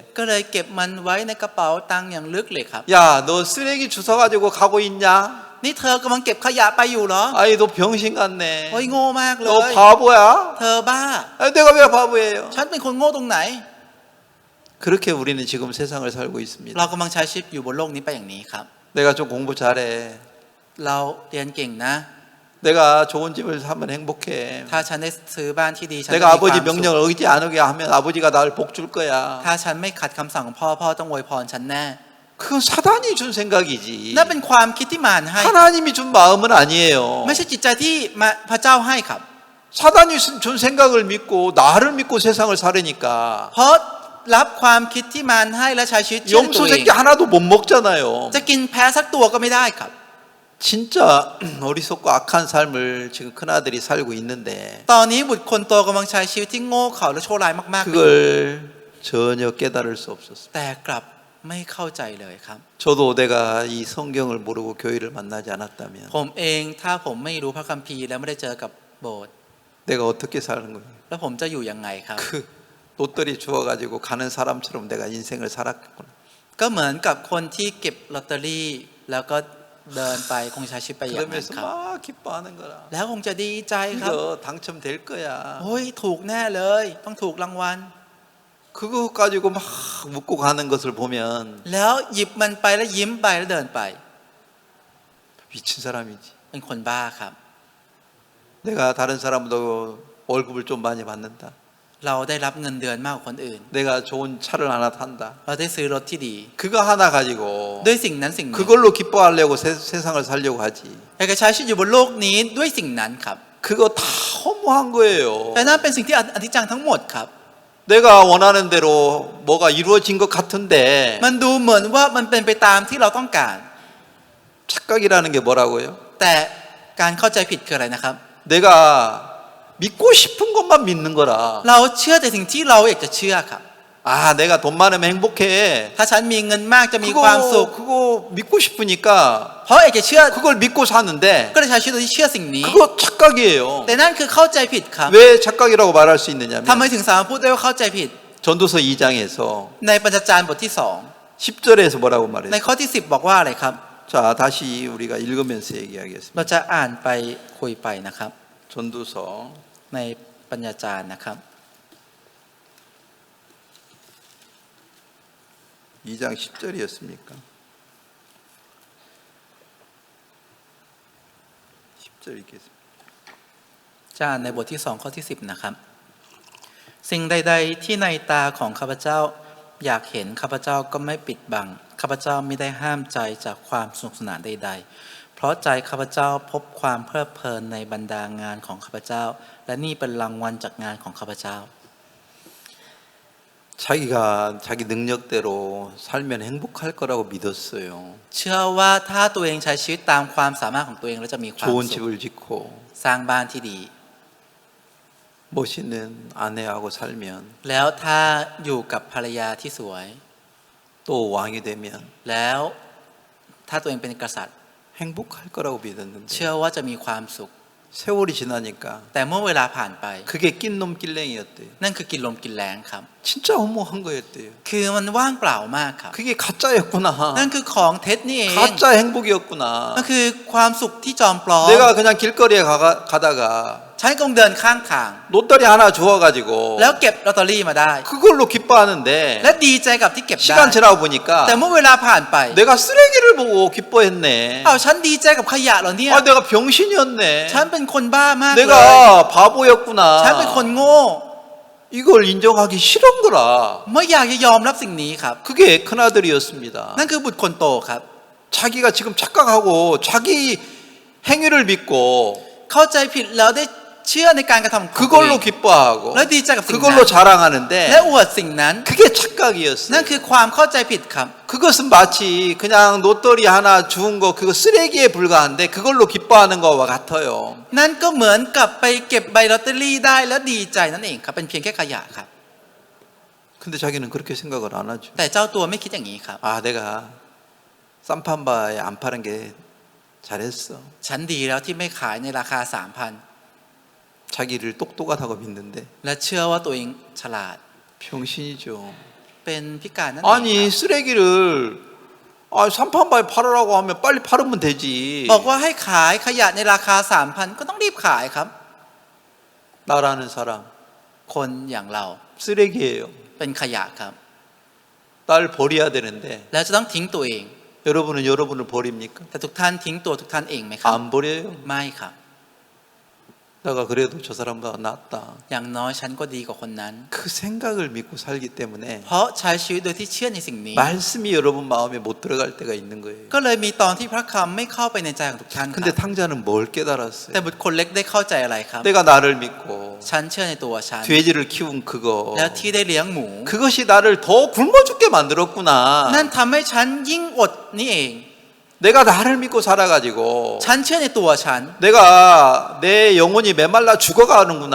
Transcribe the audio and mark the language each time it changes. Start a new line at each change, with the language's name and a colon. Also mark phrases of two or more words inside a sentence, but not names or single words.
Thai: ก็เลยเก็บมันไว้ในกระเป๋าตังค์อย่างลึกเลยครับ
Korean: 야 너 쓰레기 주워가지고 가고 있냐?
Thai: นี่เธอกำลังเก็บขยะไปอยู่เหรอ
Korean: 아이 너 병신
Thai: โอ้ย
Korean: 같네.
Thai: โง่มากเล
Korean: 너
Thai: ย
Korean: 바보야?
Thai: เธอบ้า
Korean: 아니 내가 왜 바보예요?
Thai: ฉันเป็นคนโง่ตรงไหน
Korean: 그렇게 우리는 지금 세상을 살고
Thai: เรา
Korean: 있습니다.
Thai: กำลังใช้ชีวิตอยู่บนโลกนี้ไปอย่างนี้ครับ
Korean: 내가 좀 공부 잘해.
Thai: เราเรียนเก่งนะ
Korean: 내가 좋은 집을 사면 행복해.
Thai: ถ้าฉันได้ซื้อบ้านที่ดีฉันจะ
Korean: 내가
Thai: มีความ
Korean: 아버지
Thai: สุข
Korean: 명령을 어기지 않게 하면 아버지가 나를 복 줄 거야.
Thai: ถ้าฉันไม่ขัดคำสั่งของพ่อพ่อต้องอวยพรฉันแน่
Korean: 그건 사단이 준 생각이지.
Thai: นั่นเป็นความคิดที่มารให้
Korean: 하나님이 준 마음은 아니에요.
Thai: ไม่ใช่จิตใจที่มาพระเจ้าให้ครับ
Korean: 사단이 준 생각을 믿고 나를 믿고 세상을 살으니까
Thai: เพราะรับความคิดที่มารให้และใช้ชีวิตเชื่อในตัว
Korean: 염소
Thai: เอง
Korean: 새끼 하나도 못 먹잖아요.
Thai: จะกินแพ้สักตัวก็ไม่ได้ครับ
Korean: 진짜 어리석고 악한 삶을 지금 큰아들이 살고 있는데
Thai: ตอนนี้บุตรคนโตกำลังใช้ชีวิตที่โง่เขลาและชั่วร้ายมากๆเลย
Korean: 그걸 전혀 깨달을 수 없었습니다.
Thai: แต่กลับไม่เข้าใจเลยครับ
Korean: 저도 내가 이 성경을 모르고 교회를 만나지 않았다면
Thai: ผมเองถ้าผมไม่รู้พระคัมภีร์และไม่ได้เจอกับโบสถ์
Korean: 내가 어떻게 사는 거예요?
Thai: แล้วผมจะอยู่ยังไงครับ
Korean: 그 로또리 주워가지고 가는 사람처럼 내가 인생을 살았구나.
Thai: ก็เหมือนกับคนที่เก็บลอตเตอรี่แล้วก็เดินไปคงใช้ชีวิตไปอย่างนั้น
Korean: 그러면서
Thai: ครับ
Korean: 막 기뻐하는 거라.
Thai: แล้วคงจะดีใจครับ
Korean: 이거 당첨될 거야.
Thai: โอ้ยถูกแน่เลย ต้องถูกรางวัล
Korean: 그거 가지고 막 묻고 가는 것을 보면
Thai: แล้วหยิบมันไปแล้วยิ้มไปแล้วเดินไป
Korean: 미친 사람이지.
Thai: เป็นคนบ้าครับ
Korean: 내가 다른 사람보다 월급을 좀 많이 받는다.
Thai: เราได้รับเงินเดือนมากกว่าคนอื่น
Korean: 내가 좋은 차를 하나 탄다.
Thai: เราได้ซื้อรถที่ดี
Korean: 그거 하나 가지고
Thai: ด้วยสิ่งนั้นสิ่งนี้
Korean: 그걸로 기뻐하려고 세상을 살려고 하지.
Thai: อยากจะใช้ชีวิตอยู่บนโลกนี้ด้วยสิ่งนั้นครับ
Korean: 그거 다 허무한 거예요.
Thai: แต่นั่นเป็นสิ่งที่อธิจังทั้งหมดครับ
Korean: 내가 원하는 대로 뭐가 이루어진 것 같은데
Thai: มันดูเหมือนว่ามันเป็นไปตามที่เราต้องการ
Korean: 착각이라는 게 뭐라고요?
Thai: แต่การเข้าใจผิดคืออะไรนะครับ
Korean: 내가 믿고 싶은 것만 믿는 거라.
Thai: เราเชื่อแต่สิ่งที่เราอยากจะเชื่อครับ
Korean: 아, 내가 돈 많으면 행복해.
Thai: ถ้าฉันมีเงินมากจะมีความสุข
Korean: 그거 믿고 싶으니까
Thai: เพราะอยากจะเชื่อ
Korean: 그걸 믿고 사는데
Thai: ก็เลยใช้ชีวิตโดยที่เชื่อสิ่งนี้
Korean: 그거 착각이에요.
Thai: แต่นั่นคือเข้าใจผิดครับ
Korean: 왜 착각이라고 말할 수 있느냐면
Thai: ทำไมถึงสามารถพูดได้ว่าเข้าใจผิด
Korean: 전도서 2장에서
Thai: ในปัญจจารย์บทที่
Korean: 10절에서 뭐라고
Thai: 2 ใน
Korean: 말해요?
Thai: ข้อที่10บอกว่าอะไรครับ
Korean: 자, 다시 우리가 읽으면서 얘기하겠습니다.
Thai: เราจะอ่านไปคุยไปนะครับ
Korean: 전도서
Thai: ในปัญญาจารย์นะครับ
Korean: 2장 10절이었습니까? 10절 읽겠습니다.
Thai: จะอ่านในบทที่2ข้อที่10นะครับสิ่งใดๆที่ในตาของข้าพเจ้าอยากเห็นข้าพเจ้าก็ไม่ปิดบังข้าพเจ้าไม่ได้ห้ามใจจากความสนุกสนานใดๆเพราะใจข้าพเจ้าพบความเพลิดเพลินในบรรดางานของข้าพเจ้าและนี่เป็นรางวัลจากงานของข้าพเจ้า
Korean: 자기가 자기 능력대로 살면 행복할 거라고 믿었어요.
Thai: เชื่อว่าถ้าตัวเองใช้ชีวิตตามความสามารถของตัวเองแล้วจะมีความ
Korean: 좋은
Thai: สุข
Korean: 집을 짓고
Thai: สร้างบ้านที่ดี
Korean: 멋있는 아내하고 살면
Thai: แล้วถ้าอยู่กับภรรยาที่สวย
Korean: 또 왕이 되면
Thai: แล้วถ้าตัวเองเป็นกษัตริย์
Korean: 행복할 거라고
Thai: เชื่
Korean: 믿었는데
Thai: อว่าจะมีความสุข
Korean: 세월이 지나니까
Thai: แต่มื่อเวลาผ่านไป
Korean: 그게 낀놈 낄랭이였대요.
Thai: นั่นคือกินลมกินแรงครับ
Korean: 진짜 허무한 거였대요.
Thai: คือมันว่างเปล่ามากครับ
Korean: 그게 가짜였구나.
Thai: นั่นคือของเท็จนี่เอง
Korean: 가짜 행복이었구나.
Thai: นั่นคือความสุขที่จอมปลอม
Korean: 내가 그냥 길거리에 가다가
Thai: ฉันคงเดินข้างทาง
Korean: 로또리 하나 주워가지고
Thai: แล้วเก็บลอตเตอรี่มาได้
Korean: 그걸로 기뻐하는데
Thai: และดีใจกับที่เก็บได้
Korean: 시간 지나고 보니까
Thai: แต่เมื่อเวลาผ่านไป
Korean: 내가 쓰레기를 보고 기뻐했네.
Thai: เอาฉันดีใจกับขยะเหรอเนี่ย
Korean: 아, 내가 병신이었네.
Thai: ฉันเป็นคนบ้ามากเลย
Korean: 내가 바보였구나.
Thai: ฉันเป็นคนโง่
Korean: 이걸 인정하기 싫은 거라.
Thai: ไม่อยากจะยอมรับสิ่งนี้ครับ
Korean: 그게 큰아들이었습니다.
Thai: นั่นคือบุตรคนโตครับ
Korean: 자기가 지금 착각하고 자기 행위를 믿고
Thai: เข้าใจผิดแล้วได้เชื่อในการกระทำของตัวเอ
Korean: 그걸로
Thai: ง
Korean: 기뻐하고
Thai: และดีใจกับสิ่งนั้น
Korean: 그걸로 자랑하는데
Thai: และอวดสิ่งนั้น
Korean: 그게 착각이었어요.
Thai: นั่นคือความเข้าใจผิดครับ
Korean: 그것은 마치 그냥 로또리 하나 주운 거 그거 쓰레기에 불과한데 그걸로 기뻐하는 거와 같아요.
Thai: นั่นก็เหมือนกับไปเก็บใบลอตเตอรี่ได้แล้วดีใจนั่นเองครับเป็นเพียงแค่ขยะครับ
Korean: 근데 자기는 그렇게 생각을 안 하죠.
Thai: แต่เจ้าตัวไม่คิดอย่างนี้ครับ
Korean: 아, 내가 쌈판바에 안 파는 게 잘했어.
Thai: ฉันดีแล้วที่ไม่ขายในราคา 3,000
Korean: 자기를 똑똑하다고 믿는데
Thai: และเชื่อว่าตัวเองฉลาด
Korean: 병신이죠.
Thai: เป็นพิการนั่นเอง
Korean: 아니 쓰레기를 쌈판바에 팔으라고 하면 빨리 팔으면 되지.
Thai: บอกว่าให้ขายขยะในราคา 3,000 ก็ต้องรีบขายครับ
Korean: 나라는 사람
Thai: คนอย่างเรา
Korean: 쓰레기예요.
Thai: เป็นขยะครับ
Korean: 날 버려야 되는데
Thai: แล้วจะต้องทิ้งตัวเอง
Korean: 여러분은 여러분을 버립니까?
Thai: แต่ทุกท่านทิ้งตัวทุกท่านเองไหมครับ
Korean: 안 버려요.
Thai: ไม่ครับ
Korean: 내가 그래도 저 사람보다 낫다.
Thai: อย่างน้อยฉันก็ดีกว่าคนนั้น
Korean: 그 생각을 믿고 살기 때문에
Thai: เพราะใช้ชีวิตโดยที่เชื่อในสิ่งนี้
Korean: 말씀이 여러분 마음에 못 들어갈 때가 있는 거예요.
Thai: ก็เลยมีตอนที่พระคำไม่เข้าไปในใจของทุกท่านค
Korean: 근데
Thai: รับ
Korean: 탕자는 뭘 깨달았어요?
Thai: แต่บุตรคนเล็กได้เข้าใจอะไรครับ
Korean: 내가 나를 믿고
Thai: ฉันเชื่อในตัวฉัน
Korean: 돼지를 키운 그거
Thai: แล้วที่ได้เลี้ยงหมู
Korean: 그것이 나를 더 굶어 죽게 만들었구나.
Thai: นั่นทำให้ฉันยิ่งอดนี่เอง
Korean: 내가 나를 믿고 살아가지고
Thai: ฉันเชื่อในตัวฉัน
Korean: 내가 내 영혼이 메말라 죽어가는구나.